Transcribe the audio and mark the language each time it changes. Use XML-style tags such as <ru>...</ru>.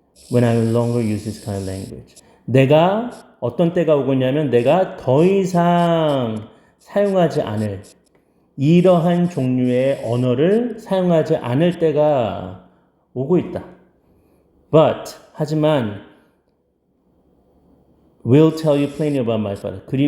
<en>When I no longer use this kind of language.</en> <ko>내가 어떤 때가 오고 있냐면 내가 더 이상 사용하지 않을 이러한 종류의 언어를 사용하지 않을 때가 오고 있다.</ko> <en>But 하지만 will tell you plainly about my Father.</en>